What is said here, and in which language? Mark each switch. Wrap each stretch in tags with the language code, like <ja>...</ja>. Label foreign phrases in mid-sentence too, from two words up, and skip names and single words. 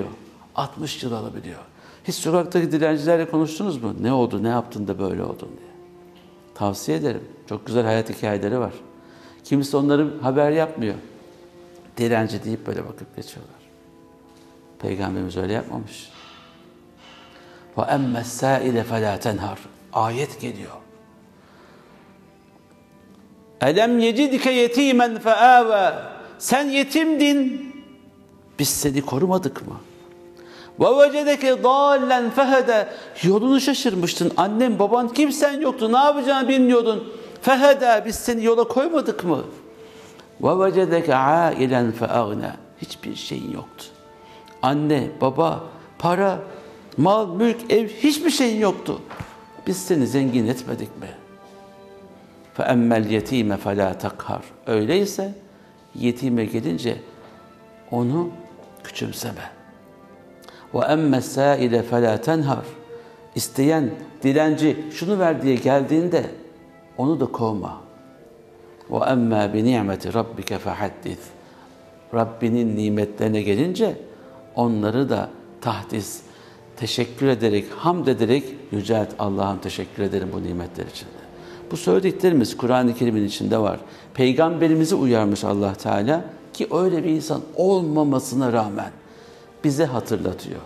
<tr>60 yıl alabiliyor. Hiç sokaktaki dilencilerle konuştunuz mu? Ne oldu, ne yaptın da böyle oldun diye. Tavsiye ederim. Çok güzel hayat hikayeleri var. Kimisi onları haber yapmıyor. Dilenci deyip böyle bakıp geçiyorlar. Peygamberimiz öyle yapmamış.</tr> <ar>وَاَمَّا السَّائِلَ فَلَا تَنْهَرْ</ar> <tr>Ayet geliyor.</tr> <ar>ألم يجدك يتيما فآوى</ar> <tr>Sen yetimdin. Biz seni korumadık mı?</tr> <ar>وَوَجَدَكَ ضَالًّا فَهَدَى</ar> <tr>Yolunu şaşırmıştın. Annen, baban, kimsen yoktu. Ne yapacağını bilmiyordun. فَهَدَى Biz seni yola koymadık mı?</tr> <ar>وَوَجَدَكَ عَائِلًا فَأَغْنَى</ar> <tr>Hiçbir şeyin yoktu. Anne, baba, para, mal, mülk, ev hiçbir şeyin yoktu. Biz seni zengin etmedik mi?</tr> <ar>فَاَمَّا الْيَت۪يمَ فَلَا تَقْهَرْ</ar> <tr>Öyleyse yetime gelince onu küçümseme.</tr> <ar>وَاَمَّا السَّائِلَ فَلَا تَنْهَرْ</ar> <tr>İsteyen, dilenci şunu ver diye geldiğinde onu da kovma.</tr> <ar>وَاَمَّا بِنِعْمَةِ رَبِّكَ فَحَدِّثْ</ar> <tr>Rabbinin nimetlerine gelince onları da tahdis, teşekkür ederek, hamd ederek yücelt. Allah'ım teşekkür ederim bu nimetler için. Bu söylediklerimiz Kur'an-ı Kerim'in içinde var. Peygamberimizi uyarmış Allah Teala ki öyle bir insan olmamasına rağmen bize hatırlatıyor.</tr>